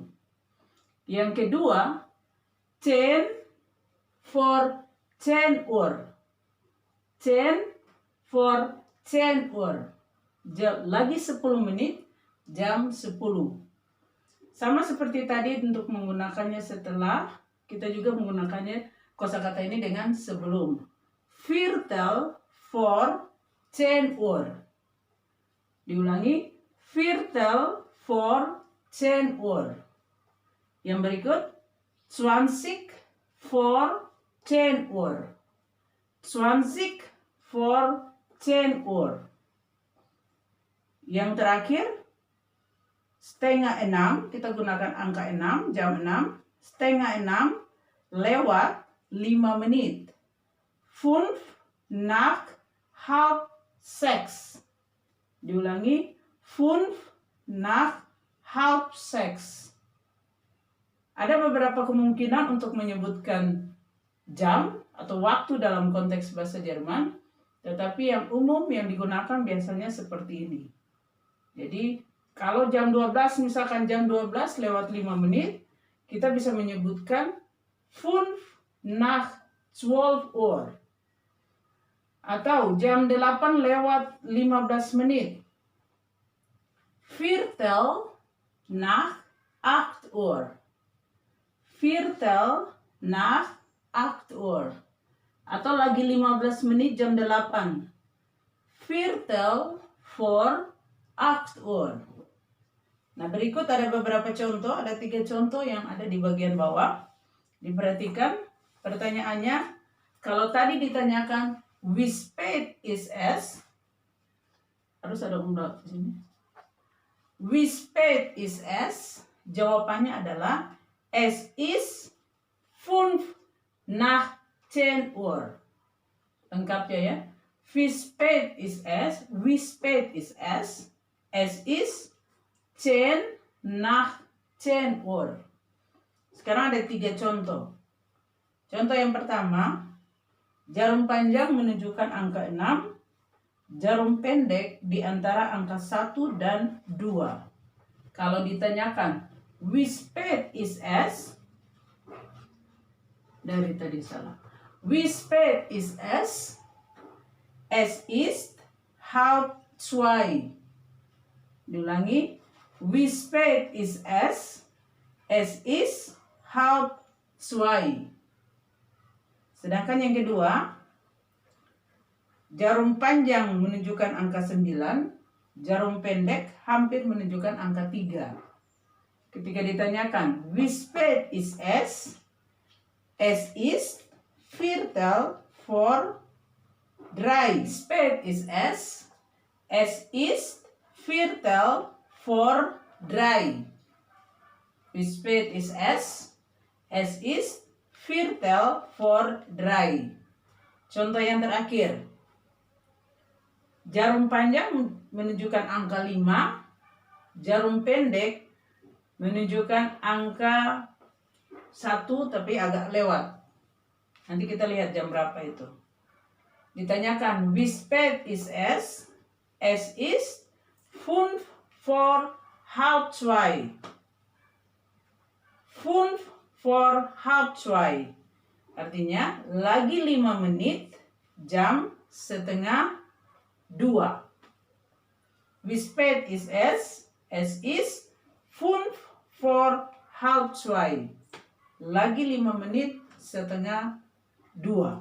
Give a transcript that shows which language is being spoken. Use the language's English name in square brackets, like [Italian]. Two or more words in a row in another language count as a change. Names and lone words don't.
[Indonesian] Yang kedua, [German] 10 vor 10 Uhr. 10 vor 10 Uhr. [Indonesian] Lagi 10 menit jam 10. Sama seperti tadi untuk menggunakannya setelah, kita juga menggunakannya kosakata ini dengan sebelum. [German] Viertel vor 10 Uhr. Diulangi, Viertel vor 10 Uhr. [Indonesian] Yang berikut, [German] 20 vor 10 Uhr. 20 vor 10 Uhr. [Indonesian] Yang terakhir, setengah 6, kita gunakan angka 6, jam 6. Setengah 6 lewat 5 menit. [German] 5 nach halb 6. Diulangi, 5 nach halb 6. [Indonesian] Ada beberapa kemungkinan untuk menyebutkan jam atau waktu dalam konteks bahasa Jerman, tetapi yang umum yang digunakan biasanya seperti ini. Jadi, kalau jam 12, misalkan jam 12 lewat 5 menit, kita bisa menyebutkan [German] 5 nach 12 Uhr. [Indonesian] Atau jam 8 lewat 15 menit. [German] Viertel nach 8 Uhr. Viertel nach 8 Uhr. [Indonesian] Atau lagi 15 menit jam 8. [German] Viertel vor 8 Uhr. [Indonesian] Nah, berikut ada beberapa contoh, ada 3 contoh yang ada di bagian bawah. Diperhatikan pertanyaannya, kalau tadi ditanyakan [German] wie spät ist es? [Indonesian] Harus ada umlaut di sini. [German] Wie spät ist es? [Indonesian] Jawabannya adalah [German] es ist 10 Uhr. [Indonesian] Lengkapnya ya. [German] Wie spät ist es? Wie spät ist es? Es ist 10 nach 10 Uhr. [Indonesian] Sekarang ada 3 contoh. Contoh yang pertama, jarum panjang menunjukkan angka 6, jarum pendek di antara angka 1 dan 2. Kalau ditanyakan, [German] wie spät ist es? [Indonesian] Dari tadi salah. [German] Wie spät ist es? Es ist 1:30. Diulangi. Wie spät ist es? Es ist 1:30. [Indonesian] Sedangkan yang kedua, jarum panjang menunjukkan angka 9, jarum pendek hampir menunjukkan angka 3. Ketika ditanyakan, [German] wie spät ist es? Es ist 2:45. Spät ist es? Es ist 2:45. Wie spät ist es? Es ist 2:45. [Indonesian] Contoh yang terakhir. Jarum panjang menunjukkan angka 5, jarum pendek menunjukkan angka 1 tapi agak lewat. Nanti kita lihat jam berapa itu. Ditanyakan, [German] wie spät ist es? Es ist 2:45. 2:45. [Indonesian] Artinya lagi 5 menit jam 1:30. [German] Wie spät ist es? Es ist 2:45. [Indonesian] Lagi 5 menit 1:30.